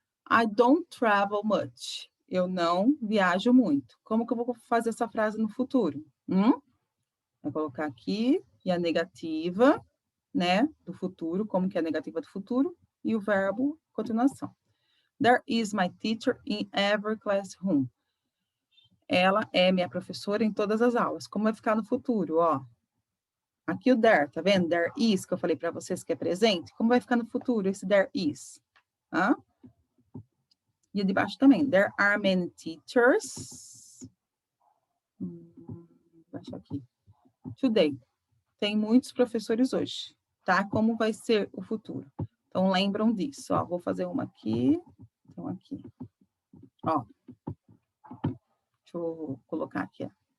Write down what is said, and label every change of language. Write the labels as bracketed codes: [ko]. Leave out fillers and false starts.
[en] I don't travel much. [pt] Eu não viajo muito. Como que eu vou fazer essa frase no futuro? Vou colocar aqui, e a negativa, né, do futuro, como que é a negativa do futuro, e o verbo, continuação. [en] There is my teacher in every classroom. [pt] Ela é minha professora em todas as aulas. Como vai ficar no futuro, ó? Aqui o there, tá vendo? There is, que eu falei para vocês que é presente. Como vai ficar no futuro esse there is? E de baixo também. [en] There are many teachers. [pt] Baixo aqui. Today. Tem muitos professores hoje, tá? Como vai ser o futuro? Então, lembram disso. Ó, vou fazer uma aqui. Então, aqui. Ó. Deixa eu colocar aqui, ó.